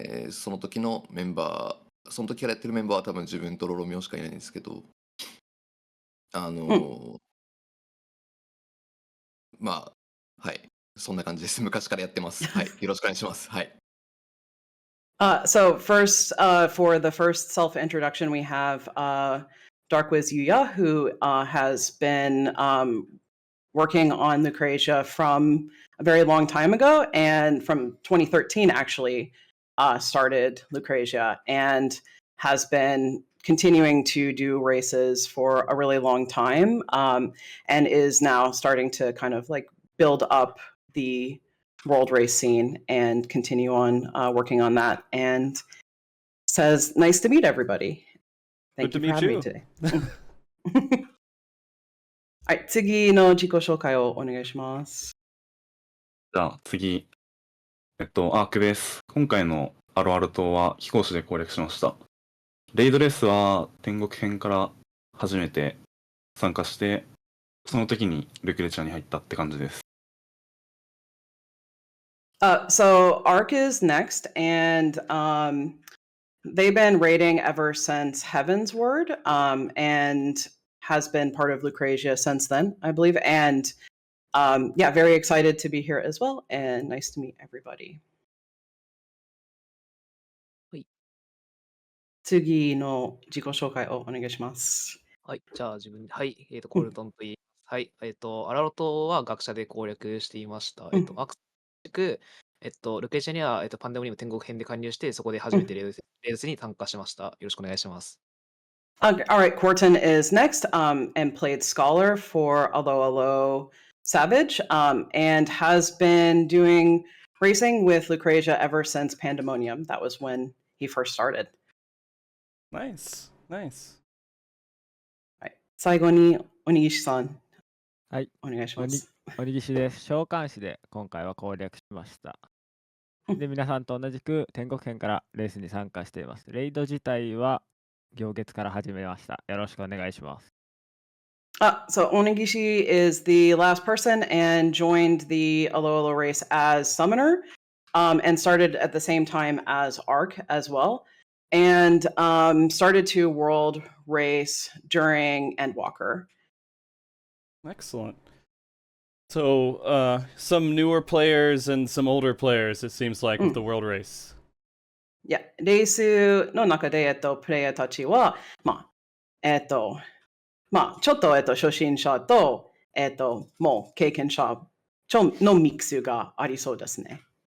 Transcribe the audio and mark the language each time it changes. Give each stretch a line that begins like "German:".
Japanese: その時のメンバー、その時からやってるメンバーは多分自分とロロミオしかいないんですけど、はい、そんな感じです。昔からやってます。はい、よろしくお願いします。はい。
English: So first, for the first self-introduction, we have Darkwiz Yuya, who has been working on Lucrezia from a very long time ago, and from 2013 actually started Lucrezia, and has been continuing to do races for a really long time, and is now starting to kind of like build up the world race scene and continue on working on that, and says, nice to meet everybody. Thank you for having me today.
Japanese: はい、次の自己紹介をお願いします。じゃあ次、アークです。今回のアロアル島は飛行士で攻略しました。レイドレースは天国編から初めて参加して、その時にルクレチャに入ったって感じです。
English: So Ark is next, and they've been raiding ever since Heavensward, and has been part of Lucrezia since then, I believe. And yeah, very excited to be here as well, and nice to meet everybody.
Japanese: はい。次の自己紹介をお願いします。はい、じゃあ自分、はい、コルトンと言います。はい、アラロトは学者で攻略していました。アクスルクレチャには、パンデモニウム天国編で加入して、そこで初めてレースに参加しました。よろしくお願いします。
English: All right, Quarton is next, and played Scholar for Alo Savage, and has been doing racing with Lucrezia ever since Pandemonium. That was when he first started. Nice.
Japanese: はい、最後に、鬼岸さん。はい。お願いします。鬼岸です。召喚士で今回は攻略しました。で、皆さんと同じく天国編からレースに参加しています。レイド自体は行月から始めました。よろしくお願いします。
English: So Onigishi is the last person and joined the Alo Alo race as summoner, and started at the same time as Arc as well, and started to world race during Endwalker. Excellent. So, some newer players and some older players, it seems like, with the world race. Yeah,
Japanese: レースの中で、プレイヤーたちは、ちょっと、初心者と、もう経験者のミックスがありそうですね。